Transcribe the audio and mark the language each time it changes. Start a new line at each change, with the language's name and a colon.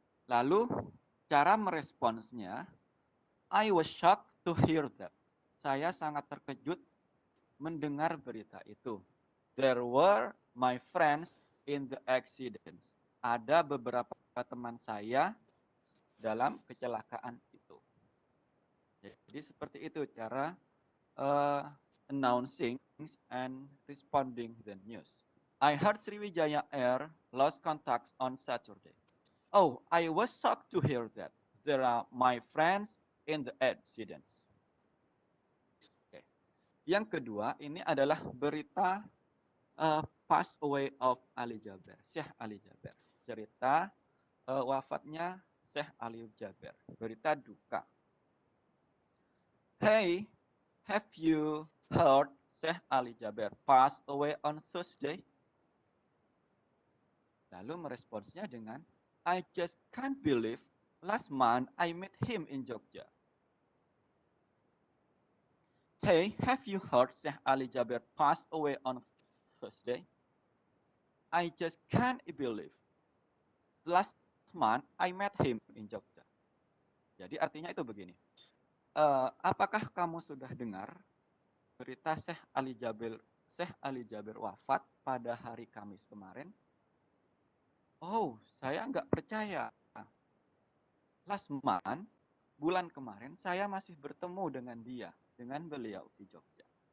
Indonesian: Lalu cara meresponsnya,
English: I was shocked to hear that.
Indonesian: Saya sangat terkejut mendengar berita itu.
English: There were my friends in the accident.
Indonesian: Ada beberapa teman saya dalam kecelakaan itu. Jadi seperti itu cara
English: announcing and responding the news. I heard Sriwijaya Air lost contacts on Saturday. Oh, I was shocked to hear that. There are my friends in the accidents. Okay.
Indonesian: Yang kedua, ini adalah berita
English: pass away of
Indonesian: Ali Jaber, Syekh Ali Jaber. Cerita wafatnya Syekh Ali Jaber. Berita duka.
English: Hey, have you heard Syekh Ali Jaber passed away on Thursday?
Indonesian: Lalu meresponsnya dengan,
English: I just can't believe last month I met him in Jogja. Hey, have you heard Syekh Ali Jaber passed away on Thursday? I just can't believe last month I met him in Jogja.
Indonesian: Jadi artinya itu begini. Apakah kamu sudah dengar berita Syekh Ali Jaber wafat pada hari Kamis kemarin? Oh, saya nggak percaya.
English: Last month,
Indonesian: bulan kemarin, saya masih bertemu dengan beliau di Jogja.